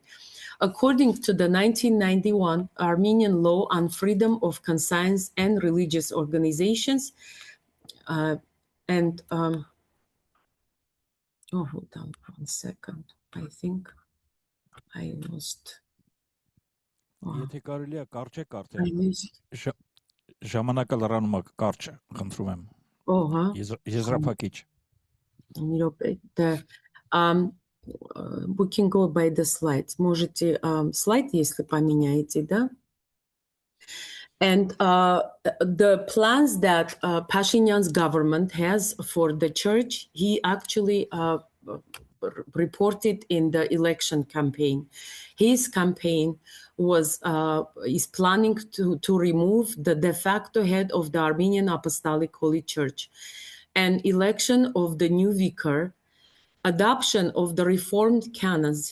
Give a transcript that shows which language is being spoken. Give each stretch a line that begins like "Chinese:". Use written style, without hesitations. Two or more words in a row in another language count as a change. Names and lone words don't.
English: According to the 1991 Armenian Law on Freedom of Conscience and Religious Organizations, hold on 1 second, I think I lost.
Armenian: Եթե կարելի է կարճ կարդալ։ Ժամանակը լրանում է կարճ, խնդրում եմ։ Ահա։ Եզրափակիչ։
English: We can go by the slides.
Russian: Можете слайд, если поменяете, да?
English: And the plans that Pashinyan's government has for the church, he actually reported in the election campaign. His campaign is planning to remove the de facto head of the Armenian Apostolic Holy Church, and election of the new vicar, adoption of the reformed canons.